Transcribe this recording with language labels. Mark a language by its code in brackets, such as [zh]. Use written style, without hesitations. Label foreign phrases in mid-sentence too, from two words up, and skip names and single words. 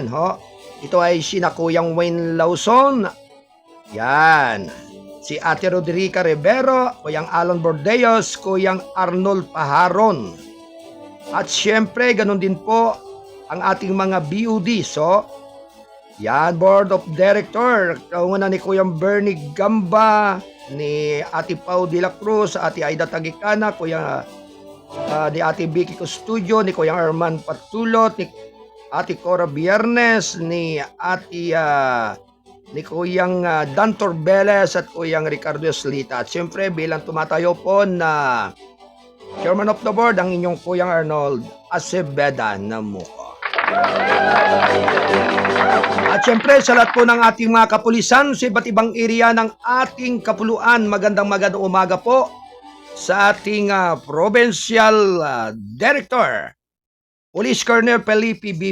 [tl] Ito ay sina Kuyang Wayne Lawson. Yan. Si Ate Rodrica Rivero, Kuyang Alan Bordeos, Kuyang Arnold Paharon. At syempre, ganun din po ang ating mga BUD. Yan, [en] Board of Director, [tl] kaungan ni Kuyang Bernie Gamba, ni Ate Pau de la Cruz, Ate Aida Tagicana, ni Ate Vicky Custudio, ni Kuyang Arman Patulot, ni Ate Cora Biernes, ni Kuyang Dan Torbeles at Kuyang Ricardo Slita. At siyempre, bilang tumatayo po na [en] Chairman of the Board, [tl] ang inyong Kuyang Arnold Aceveda Namuco. At syempre, sa lahat po ng ating mga kapulisan sa iba't ibang area ng ating kapuluan, magandang umaga po sa ating [en] Provincial Director, Police Colonel [tl] Felipe B.